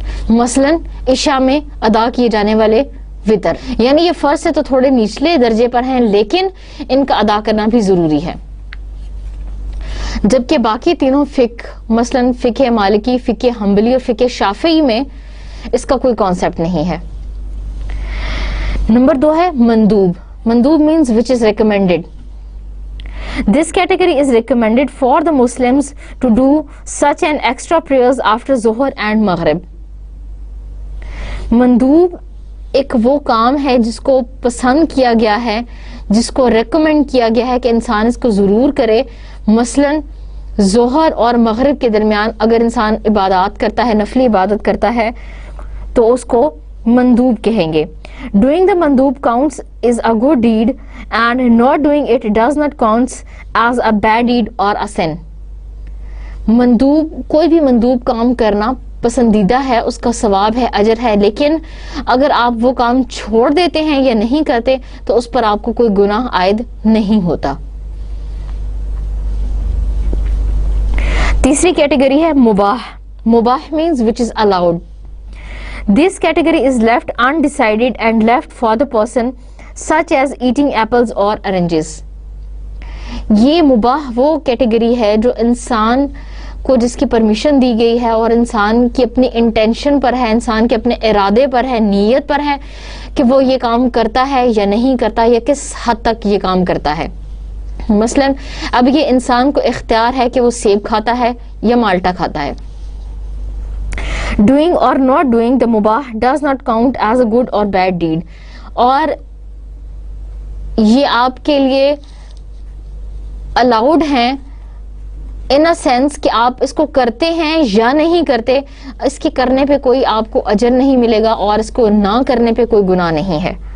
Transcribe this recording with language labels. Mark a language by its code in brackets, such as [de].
[ur] مثلا عشاء میں ادا کیے جانے والے وطر، یعنی یہ فرض سے تو تھوڑے نچلے درجے پر ہیں لیکن ان کا ادا کرنا بھی ضروری ہے. جبکہ باقی تینوں فقہ مثلا فقہ مالکی، فقہ حنبلی اور فقہ شافعی میں اس کا کوئی کانسیپٹ نہیں ہے. نمبر 2 ہے مندوب. [en] مندوب means which is recommended. This category is recommended for the Muslims to do such an extra prayers after Zuhr and Maghrib. [ur] مندوب ایک وہ کام ہے جس کو پسند کیا گیا ہے، جس کو ریکمینڈ کیا گیا ہے کہ انسان اس کو ضرور کرے. مثلا ظہر اور مغرب کے درمیان اگر انسان عبادات کرتا ہے، نفلی عبادت کرتا ہے تو اس کو مندوب کہیں گے. [en] Doing the mandub counts is a good deed and not doing it does not counts as a bad deed or a sin. [ur] مندوب، کوئی بھی مندوب کام کرنا پسندیدہ ہے، اس کا ثواب ہے، اجر ہے، لیکن اگر آپ وہ کام چھوڑ دیتے ہیں یا نہیں کرتے تو اس پر آپ کو کوئی گناہ عائد نہیں ہوتا. تیسری کیٹیگری ہے مباح. [en] مباح means which is allowed. This category is left undecided and left for the person such as eating apples or oranges. [ur] یہ مباح وہ کیٹیگری ہے جو انسان کو جس کی پرمیشن دی گئی ہے اور انسان کی اپنی انٹینشن پر ہے، انسان کے اپنے ارادے پر ہے، نیت پر ہے کہ وہ یہ کام کرتا ہے یا نہیں کرتا یا کس حد تک یہ کام کرتا ہے. مثلا اب یہ انسان کو اختیار ہے کہ وہ سیب کھاتا ہے یا مالٹا کھاتا ہے. [en] Doing or not doing the mubah does not count as a good or bad deed. [ur] اور یہ آپ کے لیے allowed ہیں [en] in a sense [ur] کہ آپ اس کو کرتے ہیں یا نہیں کرتے، اس کے کرنے پہ کوئی آپ کو اجر نہیں ملے گا اور اس کو نہ کرنے پہ کوئی گناہ نہیں ہے.